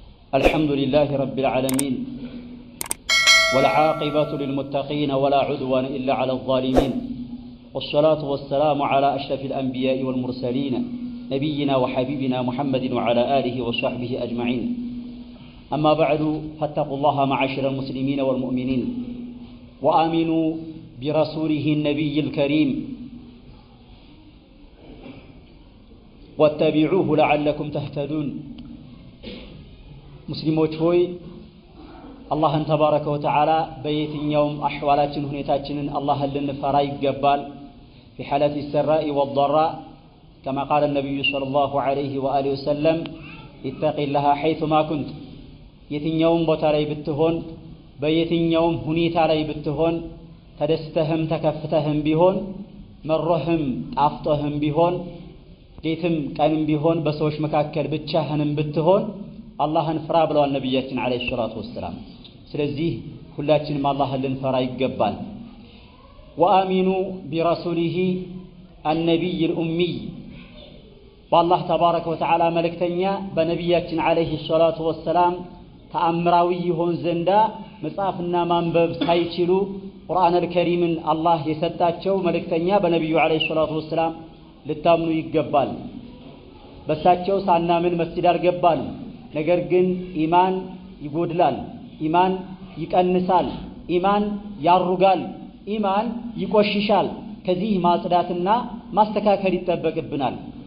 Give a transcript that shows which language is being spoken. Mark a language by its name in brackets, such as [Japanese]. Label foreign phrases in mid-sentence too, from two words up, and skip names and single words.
[Arabic] الحمد لله رب العالمين والعاقبة للمتقين ولا عدوان إلا على الظالمين والصلاة والسلام على أشرف الأنبياء والمرسلين نبينا وحبيبنا محمد وعلى آله وصحبه أجمعين أما بعد فاتقوا الله معاشر المسلمين والمؤمنين وآمنوا برسوله النبي الكريم واتبعوه لعلكم تهتدون [Amharic] مسلموች ሆይ አላህን [Arabic] تبارك وتعالى [Amharic] በየትኛውም አህዋላችን ሁኔታችንን አላህን ልንፈራ ይገባል [Arabic] في حالة السراء والضراء كما قال النبي صلى الله عليه وآله وسلم اتق الله حيثما [Amharic] كنت የትኛውም ቦታ ላይ ብትሆን በየትኛውም ሁኔታ ላይ ብትሆን ተደስተህም ተከፍተህም ቢሆን መሮህም ጣፍጦህም ቢሆን ሌትም ቀንም ቢሆን በሰዎች መካከል ብቻህንም ብትሆን አላህን ፍራ ብለዋል ነብያችን [Arabic] عليه الصلاة والسلام። [Amharic] ስለዚህ ሁላችንም አላህን ልንፈራ ይገባል። ወአሚኑ ቢረሱሊሂ [Arabic] النبي الأمي [Amharic] በአላህ [Arabic] تبارك وتعالى [Amharic] መልእክተኛ በነብያችን [Arabic] عليه الصلاة والسلام [Amharic] ተአምራዊ ይሆን ዘንዳ መጽሐፍና ማንበብ ሳይችሉ ቁርአን አልከሪምን አላህ የሰጣቸው መልእክተኛ በነብዩ [Arabic] عليه الصلاة والسلام [Amharic] ልታምኑ ይገባል። በሳቸው ሳናምን መስጂድ አልገባንም። ነገር ግን ኢማን ይጎድላል፣ ኢማን ይቀንሳል፣ ኢማን ያሩጋል፣ ኢማን ይቆሽሻል። ከዚህ ማጽዳትና ማስተካከል ይጠበቅብናል።